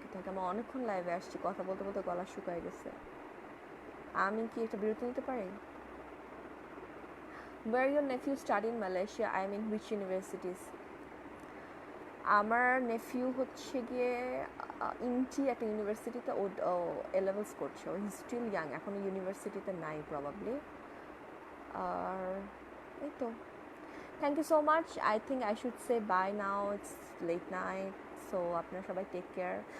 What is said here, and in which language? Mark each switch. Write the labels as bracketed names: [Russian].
[Bangla] আমি অনেকক্ষণ লাইভে আসছি, কথা বলতে বলতে গলা শুকায় গেছে। আমি কি একটা বিরতি নিতে পারি? [English] Where your nephew study in Malaysia? I mean which universities? [Bangla] আমার নেফিউ হচ্ছে গিয়ে ইনটি একটা ইউনিভার্সিটিতে ও এ লেভেলস করছে। [English] ও he still young, [Bangla] এখন ইউনিভার্সিটিতে নাই [English] Probably. [Bangla] আর এই তো, [English] Thank you so much. I think I should say bye now, it's late night. So [Bangla] আপনারা সবাই [English] Take care.